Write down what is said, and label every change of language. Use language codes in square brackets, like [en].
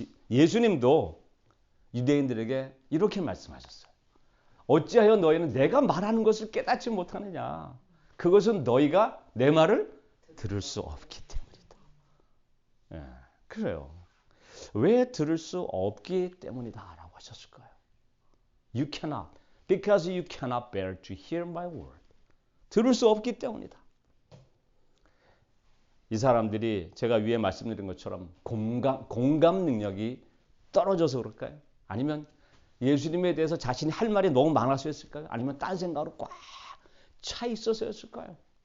[ko] 예수님도 유대인들에게 이렇게 말씀하셨어요. 어찌하여 너희는 내가 말하는 것을 깨닫지 못하느냐. 그것은 너희가 내 말을 들을 수 없기 때문이다. 네. 그래요. 왜 들을 수 없기 때문이다 라고 하셨을까요? [en] You cannot. Because you cannot bear to hear my word. [ko] 들을 수 없기 때문이다. 이 사람들이 제가 위에 말씀드린 것처럼 공감 능력이 떨어져서 그럴까요? 아니면 예수님에 대해서 자신이 할 말이 너무 많아서였을까요? 아니면 딴 생각으로 꽉 차 있어서였을까요?